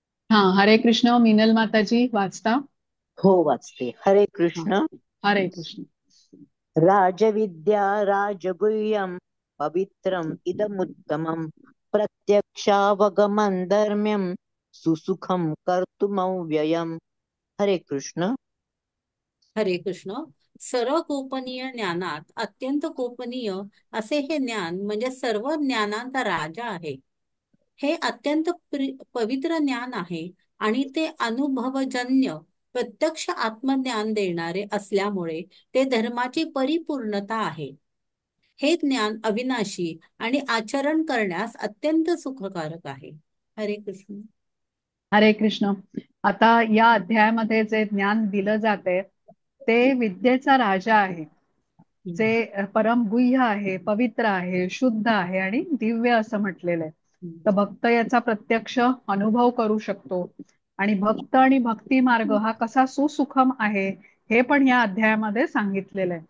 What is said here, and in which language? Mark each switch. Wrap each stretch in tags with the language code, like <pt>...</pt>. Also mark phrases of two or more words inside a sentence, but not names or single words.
<mr>हा, हरे कृष्ण. मिनल माताजी वाचता. हो, वाचते. हरे हा, कृष्ण. हरे कृष्ण.</mr> <sa>राजविद्या राजगुह्यं पवित्रम् इदमुत्तमम् प्रत्यक्षावगमन् धर्म्यं सुसुखं कर्तुमव्ययम्.</sa> <mr>हरे कृष्ण. हरे कृष्ण. सर्व गोपनीय ज्ञानात अत्यंत गोपनीय असे हे ज्ञान म्हणजे सर्व ज्ञानांचा राजा आहे. हे अत्यंत पवित्र ज्ञान आहे आणि ते अनुभवजन्य प्रत्यक्ष आत्मज्ञान देणारे असल्यामुळे ते धर्माची परिपूर्णता आहे. हे ज्ञान अविनाशी आणि आचरण करण्यास अत्यंत सुखकारक आहे. हरे कृष्ण. हरे कृष्ण. आता या अध्यायामध्ये जे ज्ञान दिलं जाते ते विद्येचा राजा आहे, हम्म, जे परम गुह्य आहे, पवित्र आहे, शुद्ध आहे आणि दिव्य असं म्हटलेलं आहे. हम्म, तर भक्त याचा प्रत्यक्ष अनुभव करू शकतो. आणि भक्त आणि भक्ती मार्ग हा कसा सुसुखम आहे हे पण या अध्यायामध्ये सांगितलेलं आहे.</mr>